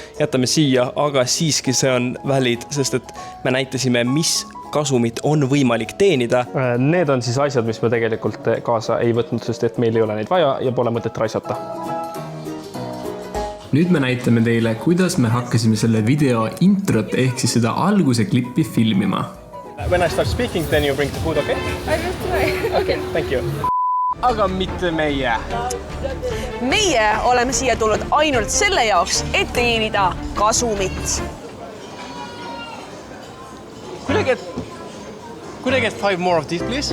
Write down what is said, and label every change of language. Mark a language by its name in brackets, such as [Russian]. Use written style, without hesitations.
[Estonian] Jätame siia, aga siiski see on valid, sest et me näitasime, mis kasumit on võimalik teenida. Need on siis asjad, mis me tegelikult kaasa ei võtnud, sest et meil ei ole neid vaja ja pole mõtet raisata. Nüüd me näitame teile, kuidas me hakkasime selle video introt ehk siis seda alguse klippi filmima. [English] When I start speaking, then you bring the food, okay? I will try. Okay, thank you. [Estonian] Aga mitte meie. Meie oleme siia tulnud ainult selle jaoks, et teenida kasumit. [English] Could I get 5 more of these, please?